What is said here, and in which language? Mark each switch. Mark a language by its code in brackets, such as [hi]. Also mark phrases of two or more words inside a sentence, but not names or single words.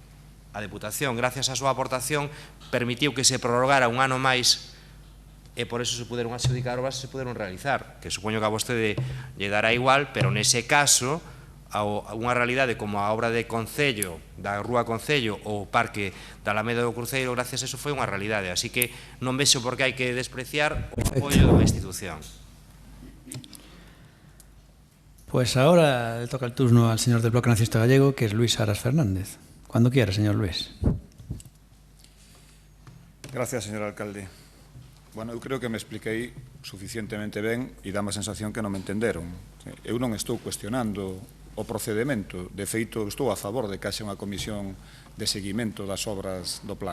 [gl] gracias á súa aportación, permitiu que se prorrogara un ano máis e por eso se puderon adxudicar obras e se puderon realizar, que supoño que a vostede lle dará igual, pero nese caso, unha realidade como a obra de Concello, da Rúa Concello ou o Parque da Alameda do Cruceiro, gracias a eso foi unha realidade, así que non vexo por que hai que despreciar o apoio dunha institución. [es] Pues ahora le toca el turno al señor del Bloque Nacionalista Gallego, que es Luis Aras Fernández. Cuando quiera, señor Luis. Gracias, señor alcalde. [gl] Bueno, eu creo que me expliquei suficientemente ben e dá má sensación que non me entenderon. Eu non estou cuestionando o procedimento. De feito, estou a favor de que haxe unha comisión de seguimento das obras do plan.